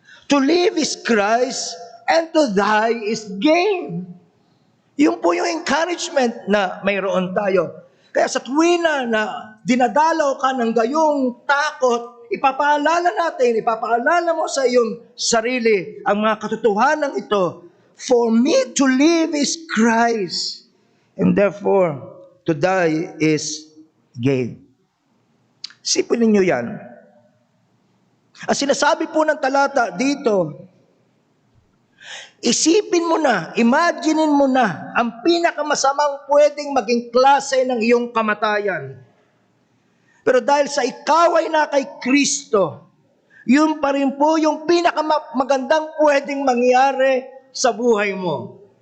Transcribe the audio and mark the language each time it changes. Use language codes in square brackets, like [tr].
[en] To live is Christ, and to die is gain. [tl] Yun po yung encouragement na mayroon tayo. Kaya sa tuwina na dinadalaw ka ng gayong takot, ipapaalala mo sa iyong sarili ang mga katotohanan ito. [en] For me to live is Christ, and therefore, to die is gain. [tl] Sipin ninyo yan. Ang sinasabi po ng talata dito, isipin mo na, imaginein mo na, ang pinakamasamang pwedeng maging klase ng iyong kamatayan. Pero dahil sa ikaw ay na kay Kristo, yun pa rin po yung pinakamagandang pwedeng mangyari sa buhay mo.